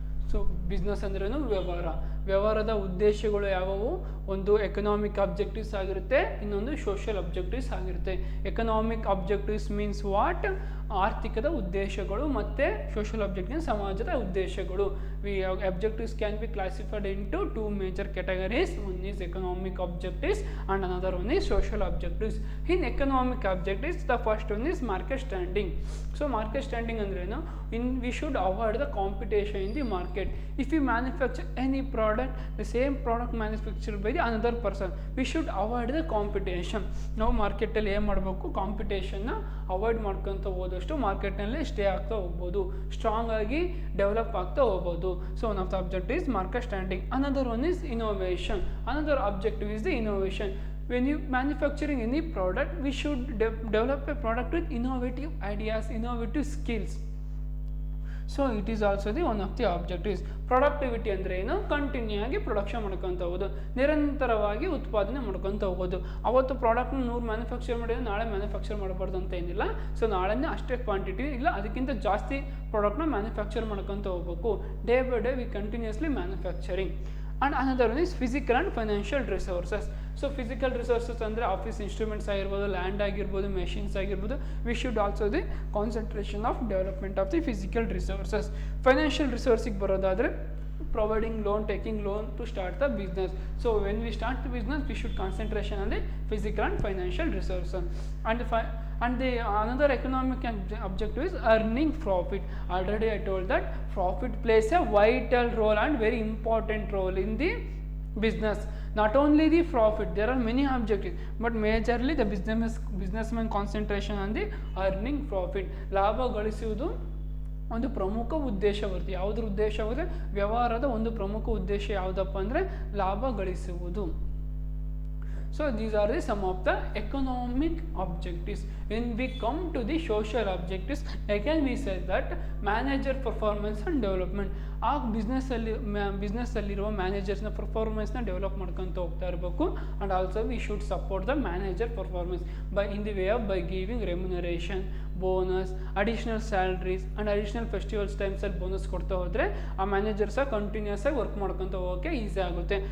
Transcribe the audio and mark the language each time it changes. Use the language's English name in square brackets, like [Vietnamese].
[Kannada] So business ಅಂದ್ರೇನು, ವ್ಯವಹಾರದ ಉದ್ದೇಶಗಳು ಯಾವುವು, ಒಂದು ಎಕನಾಮಿಕ್ ಅಬ್ಜೆಕ್ಟಿವ್ಸ್ ಆಗಿರುತ್ತೆ, ಇನ್ನೊಂದು ಸೋಷಿಯಲ್ ಅಬ್ಜೆಕ್ಟಿವ್ಸ್ ಆಗಿರುತ್ತೆ. ಎಕನಾಮಿಕ್ ಅಬ್ಜೆಕ್ಟಿವ್ಸ್ ಮೀನ್ಸ್ ವಾಟ್, ಆರ್ಥಿಕದ ಉದ್ದೇಶಗಳು, ಮತ್ತು ಸೋಷಿಯಲ್ ಅಬ್ಜೆಕ್ಟಿವ್ ಸಮಾಜದ ಉದ್ದೇಶಗಳು. [English] Objectives can be classified into two major categories. One is economic objectives and another one is social objectives. In economic objectives, the first one is market standing. So market standing andrenu, we should avoid the competition in the market. If we manufacture any product, the same product manufactured by the another person, we should avoid the competition. [Kannada] Now market alli em madbeku, competition na avoid ಮಾಡ್ಕೊಂತ ಹೋದಷ್ಟು market ನಲ್ಲಿ stay ಆಗ್ತಾ ಹೋಗ್ಬೋದು, strong ಆಗಿ develop ಆಗ್ತಾ ಹೋಗ್ಬೋದು. [English] So one of the objectives is market standing. Another one is innovation. Another objective is the innovation. When you manufacturing any product, we should develop a product with innovative ideas, innovative skills. So it is also the one of the objectives. Productivity ಅಂದರೆ ಏನು? [Kannada] Continue ಆಗಿ production ಮಾಡ್ಕೊತ ಹೋಗೋದು, ನಿರಂತರವಾಗಿ ಉತ್ಪಾದನೆ ಮಾಡ್ಕೊತ ಹೋಗೋದು. ಅವತ್ತು ಪ್ರಾಡಕ್ಟ್ನ 100 ಮ್ಯಾನುಫ್ಯಾಕ್ಚರ್ ಮಾಡಿದ್ರೆ ನಾಳೆ ಮ್ಯಾನುಫ್ಯಾಕ್ಚರ್ ಮಾಡಬಾರ್ದು ಅಂತ ಏನಿಲ್ಲ. ಸೊ ನಾಳೆನೇ ಅಷ್ಟೇ ಕ್ವಾಂಟಿಟಿ ಇಲ್ಲ, ಅದಕ್ಕಿಂತ ಜಾಸ್ತಿ ಪ್ರಾಡಕ್ಟ್ನ ಮ್ಯಾನುಫ್ಯಾಕ್ಚರ್ ಮಾಡ್ಕೊತ ಹೋಗ್ಬೇಕು. [English] Day by day we continuously manufacturing. And another one is physical and financial resources. [Kannada] So physical resources ಅಂದರೆ ಆಫೀಸ್ ಇನ್ಸ್ಟ್ರೂಮೆಂಟ್ಸ್ ಆಗಿರ್ಬೋದು, ಲ್ಯಾಂಡ್ ಆಗಿರ್ಬೋದು, ಮೆಷಿನ್ಸ್ ಆಗಿರ್ಬೋದು. [English] We should also the concentration of development of the physical resources. Financial ರಿಸೋರ್ಸಿಗೆ ಬರೋದಾದರೆ providing loan, taking loan to start the business. So when we start the business, we should concentration on the physical and financial resources. And the another economic objective is earning profit. Already I told that profit plays a vital role and very important role in the business. Not only the profit, there are many objectives, but majorly the businessman concentration on the earning profit. [Kannada] ಲಾಭ ಗಳಿಸುವುದು ಒಂದು ಪ್ರಮುಖ ಉದ್ದೇಶವಾಗಿದೆ. ಯಾವುದ್ರ ಉದ್ದೇಶವಾಗಿದೆ? ವ್ಯವಹಾರದ ಒಂದು ಪ್ರಮುಖ ಉದ್ದೇಶ ಯಾವುದಪ್ಪ ಅಂದರೆ ಲಾಭ ಗಳಿಸುವುದು. [English] So these are the some of the economic objectives. When we come to the social objectives, again we said that manager performance and development. [Kannada] ಆ ಬಿಸ್ನೆಸ್ಸಲ್ಲಿರುವ ಮ್ಯಾನೇಜರ್ಸ್ನ ಪರ್ಫಾರ್ಮೆನ್ಸ್ನ ಡೆವಲಪ್ ಮಾಡ್ಕೊತ ಹೋಗ್ತಾ ಇರಬೇಕು. [English] and also we should support the manager performance in the way of by giving remuneration, bonus, additional salaries and additional festivals [Kannada] ಟೈಮ್ಸಲ್ಲಿ bonus ಕೊಡ್ತಾ ಹೋದರೆ ಆ ಮ್ಯಾನೇಜರ್ಸ continuous ಆಗಿ work ಮಾಡ್ಕೊತ ಹೋಗೋಕ್ಕೆ ಈಸಿ ಆಗುತ್ತೆ.